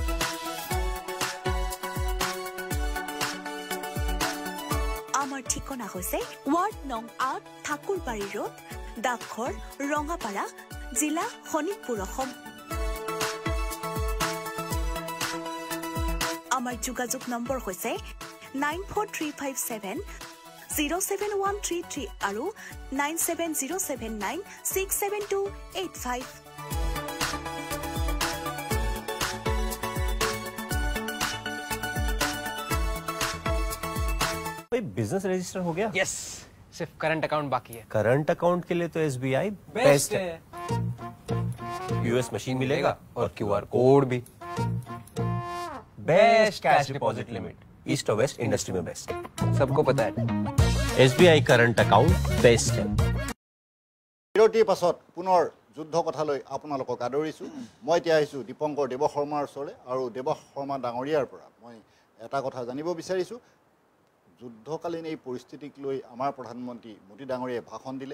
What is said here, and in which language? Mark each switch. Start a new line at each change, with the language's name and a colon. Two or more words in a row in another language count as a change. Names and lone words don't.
Assamese: আমাৰ ঠিকনা হৈছে ৱাৰ্ড নং ৮ ঠাকুৰবাৰী ৰোড, ডাকঘৰ ৰঙাপাৰা, জিলা শোণিতপুৰ, অসম। আমাৰ যোগাযোগ নম্বৰ হৈছে 9435707133 আৰু 9707967285।
Hindi: बिजनेस रजिस्टर हो गया? यस, सिर्फ करंट अकाउंट बाकी है। करंट अकाउंट के लिए तो SBI बेस्ट है। US मशीन मिलेगा और QR कोड भी। बेस्ट कैश डिपॉजिट लिमिट ईस्ट और वेस्ट इंडस्ट्री में बेस्ट। सबको पता है। SBI करंट अकाउंट बेस्ट है।
Assamese: বিৰতিৰ পাছত পুনৰ যুদ্ধ কথালৈ আপোনালোকক আদৰিছোঁ। মই এতিয়া আহিছোঁ দীপংকৰ দেৱ শৰ্মাৰ ওচৰলৈ আৰু দেৱ শৰ্মা ডাঙৰীয়াৰ পৰা মই এটা কথা জানিব বিচাৰিছোঁ। যুদ্ধকালীন এই পৰিস্থিতিক লৈ আমাৰ প্ৰধানমন্ত্ৰী মোদী ডাঙৰীয়াই ভাষণ দিলে।